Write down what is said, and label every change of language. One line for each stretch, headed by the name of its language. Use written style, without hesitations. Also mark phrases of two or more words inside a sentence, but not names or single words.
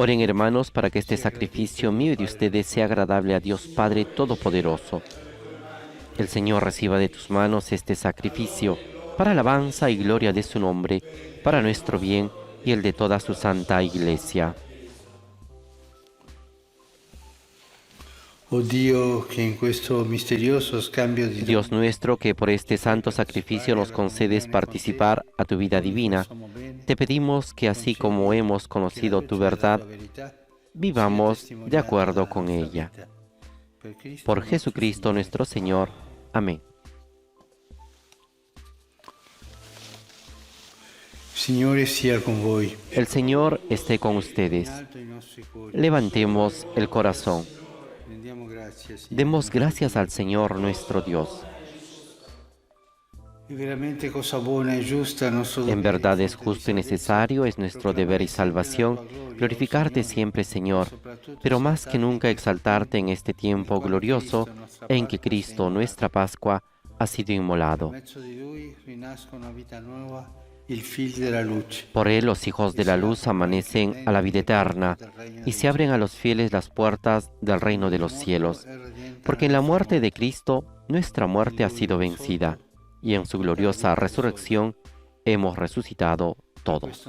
Spanish: Oren, hermanos, para que este sacrificio mío y de ustedes sea agradable a Dios Padre Todopoderoso. El Señor reciba de tus manos este sacrificio para alabanza y gloria de su nombre, para nuestro bien y el de toda su santa Iglesia.
Italian: Oh Dio, che in questo misterioso scambio di
Spanish: Dios nuestro, que por este santo sacrificio nos concedes participar a tu vida divina, te pedimos que así como hemos conocido tu verdad, vivamos de acuerdo con ella. Por Jesucristo nuestro Señor. Amén.
Italian: Signore sia con voi.
Spanish: El Señor esté con ustedes.
Italian: Alto i nostri cuori.
Spanish: Levantemos el corazón.
Italian: Rendiamo grazie, Signore.
Spanish: Demos gracias al Señor nuestro Dios.
Italian: È veramente cosa buona e giusta, nostro
Spanish: En
Italian: dovere,
Spanish: verdad es
Italian: fonte di
Spanish: justo y
Italian: salvezza,
Spanish: necesario, es nuestro deber y salvación, glorificarte siempre, Señor, pero más que nunca exaltarte en este tiempo glorioso en que Cristo, nuestra Pascua, ha sido
Italian: Per
Spanish: inmolado.
Italian: mezzo di Lui rinasce una vita nuova, il Figlio della luce.
Spanish: Por él los hijos de la luz amanecen a la vida eterna y se abren a los fieles las puertas del reino de los cielos, porque en la muerte de Cristo nuestra muerte ha sido vencida y en su gloriosa resurrección hemos resucitado todos.